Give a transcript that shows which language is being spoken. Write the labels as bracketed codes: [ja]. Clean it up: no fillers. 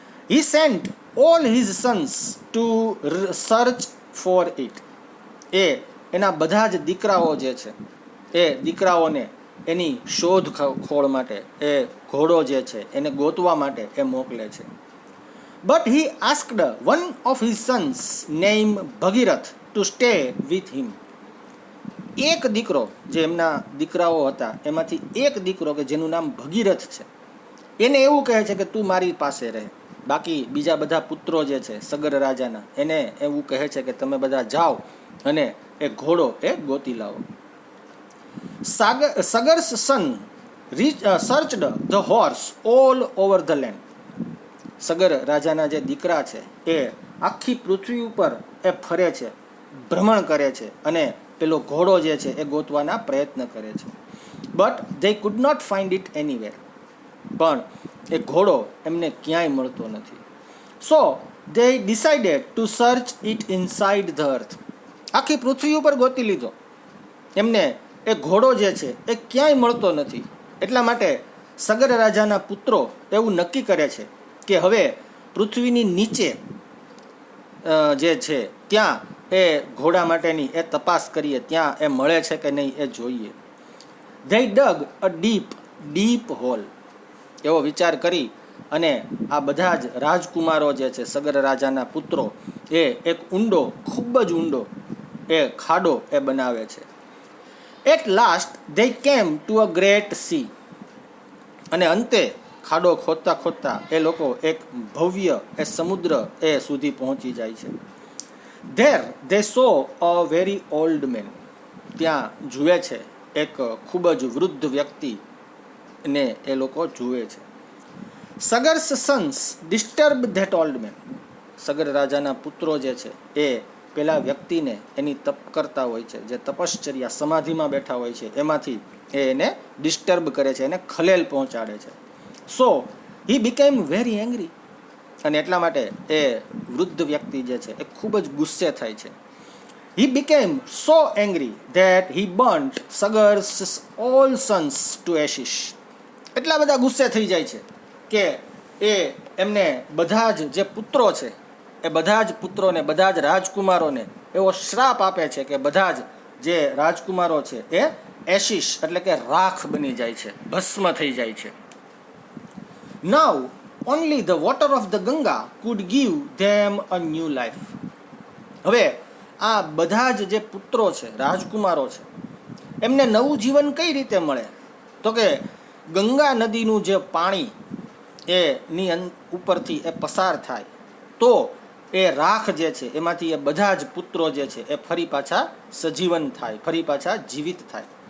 [en] He sent all his sons to search for it. [gu] એના બધા જ દીકરાઓ જે છે એ દીકરાઓને એની શોધ ખોળ માટે એ ઘોડો જે છે એને ગોતવા માટે એ મોકલે છે. [en] But he asked one of his sons name Bhagirath to stay with him. [gu] એક દીકરો, જે એમના દીકરાઓ હતા એમાંથી એક દીકરો કે જેનું નામ ભગીરથ છે, એને એવું કહે છે કે તું મારી પાસે રહે. બાકી બીજા બધા પુત્રો જે છે સગર રાજાના, એને એવું કહે છે કે તમે બધા જાઓ અને એ ઘોડો એ ગોતી લાવો. [en] Sagar's son searched the horse all over the land. [gu] Sagar રાજાના જે દીકરા છે એ આખી પૃથ્વી ઉપર એ ફરે છે, ભ્રમણ કરે છે અને પેલો ઘોડો જે છે એ ગોતવાના પ્રયત્ન કરે છે. [en] But they could not find it anywhere. [gu] પણ એ ઘોડો એમને ક્યાંય મળતો નથી. [en] So they decided to search it inside the earth. [gu] આખી પૃથ્વી ઉપર ગોતી લીધો, એમને એ ઘોડો જે છે એ ક્યાંય મળતો નથી. એટલા માટે સગર રાજાના પુત્રો એવું નક્કી કરે છે કે હવે પૃથ્વીની નીચે જે છે ત્યાં એ ઘોડા માટેની એ તપાસ કરીએ, ત્યાં એ મળે છે કે નહીં એ જોઈએ. [en] They dug a deep hole. [gu] એવો વિચાર કરી અને આ બધા જ રાજકુમારો જે છે સગર રાજાના પુત્રો એ એક ઊંડો, ખૂબ જ ઊંડો એ ખાડો એ બનાવે છે. [en] At last they came to a great sea. [gu] અને અંતે ખાડો ખોદતા ખોદતા એ લોકો એક ભવ્ય એ સમુદ્ર એ સુધી પહોંચી જાય છે. [en] There they saw a very old man. [gu] ત્યાં જુએ છે એક ખૂબ જ વૃદ્ધ વ્યક્તિને એ લોકો જુએ છે. [en] Sagar's sons disturbed that old man. [gu] Sagar રાજાના પુત્રો જે છે એ પેલા વ્યક્તિને એની તપ કરતા હોય છે, જે તપશ્ચર્યા સમાધિમાં બેઠા હોય છે એમાંથી એને ડિસ્ટર્બ કરે છે, એને ખલેલ પહોંચાડે છે. [en] So he became very angry. [gu] અને એટલા માટે એ વૃદ્ધ વ્યક્તિ જે છે એ ખૂબ જ ગુસ્સે થાય છે. [en] He became so angry that he burnt Sagar's all sons to ashes. [gu] એટલા બધા ગુસ્સે થઈ જાય છે કે એ એમને બધા જ જે પુત્રો છે એ બધા જ પુત્રોને, બધા જ રાજકુમારોને એવો શ્રાપ આપે છે કે બધા જ જે રાજકુમારો છે એ એશિશ એટલે કે રાખ બની જાય છે, ભસ્મ થઈ જાય છે. [en] Now only the water of the Ganga could give them a new life. [gu] હવે આ બધા જ જે પુત્રો છે, રાજકુમારો છે, એમને નવું જીવન કઈ રીતે મળે? તો કે ગંગા નદીનું જે પાણી એની ઉપરથી એ પસાર થાય તો એ રાખ જે છે એમાંથી એ બધા જ પુત્રો જે છે એ ફરી પાછા સજીવન થાય, ફરી પાછા જીવિત થાય.